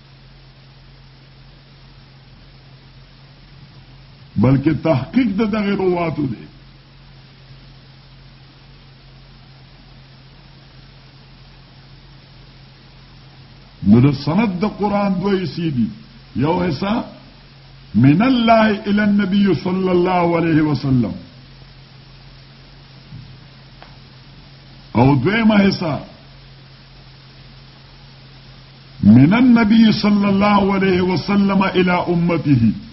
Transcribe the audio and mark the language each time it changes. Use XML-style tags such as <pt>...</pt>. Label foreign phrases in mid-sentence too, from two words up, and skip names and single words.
<ps>بلکې تحقیق د دغه رواتو دی نو د سند د قرآن دوی حصے دي یو حصہ</ps> <ar>من الله الى النبي صلى الله عليه وسلم</ar> <ps>او دویمه حصہ</ps> <ar>من النبي صلى الله عليه وسلم الى امته</ar>